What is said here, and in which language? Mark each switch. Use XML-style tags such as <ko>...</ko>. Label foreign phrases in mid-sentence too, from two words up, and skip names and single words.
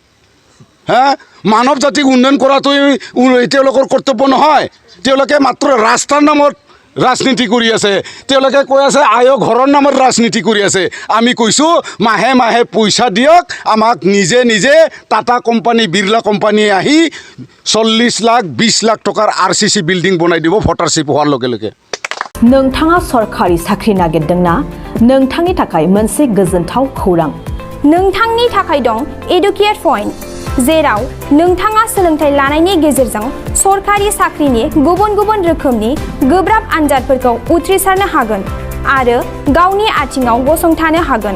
<as>হা মানৱ জাতিক উন্নয়ন কৰাটোই তেওঁলোকৰ কৰ্তব্য নহয় তেওঁলোকে মাত্ৰ ৰাস্তাৰ নামত ৰাজনীতি কৰি আছে তেওঁলোকে কৈ আছে আয়ো ঘৰৰ নামত ৰাজনীতি কৰি আছে আমি কৈছোঁ মাহে মাহে পইচা দিয়ক আমাক নিজে টাটা কোম্পানী বিৰলা কোম্পানী আহি 40 লাখ 20 লাখ টকাৰ RCC বিল্ডিং বনাই দিব ভোটাৰশ্বিপ হোৱাৰ লগে লগে</as> <brx>नोंथाङा सरकारि साख्रि नागिरदोंना नोंथांनि थाखाय मोनसे गोजोनथाव खौरां नोंथांनि थाखाय दं एडुकेट पॉइंट जेराव नोंथाङा सोलोंथाइ लानायनि गेजेरजों सरकारि साख्रिनि गुबुन रोखोमनि गोब्राब आनजादफोरखौ उथ्रिसारनो हागोन आरो गावनि आथिङाव गसंथानो हागोन</brx>